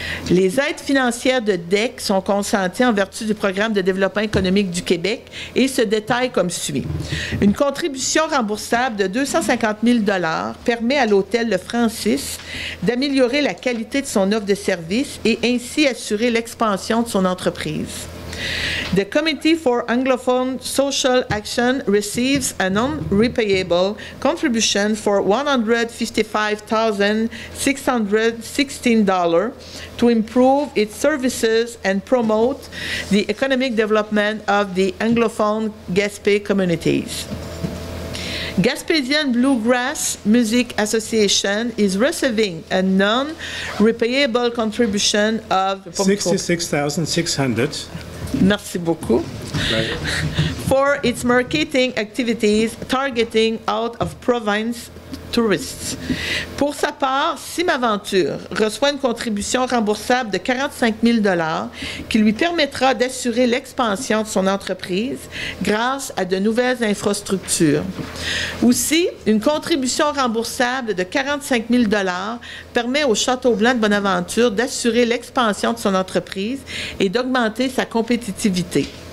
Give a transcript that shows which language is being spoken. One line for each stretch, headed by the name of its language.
French: Les aides financières de DEC sont consenties en vertu du Programme de développement économique du Québec et se détaillent comme suit. Une contribution remboursable de 250 000 $ permet à l'hôtel Le Francis d'améliorer la qualité de son offre de services et ainsi assurer l'expansion de son entreprise.
English: The Committee for Anglophone Social Action receives a non-repayable contribution for $155,616 to improve its services and promote the economic development of the Anglophone Gaspé communities. Gaspésian Bluegrass Music Association is receiving a non-repayable contribution of $66,600.
French: Merci beaucoup.
English: Right. For its marketing activities targeting out-of-province tourists.
French: Pour sa part, Simaventure reçoit une contribution remboursable de 45 000 $ qui lui permettra d'assurer l'expansion de son entreprise grâce à de nouvelles infrastructures. Aussi, une contribution remboursable de 45 000 $ permet au Château-Blanc de Bonaventure d'assurer l'expansion de son entreprise et d'augmenter sa compétitivité.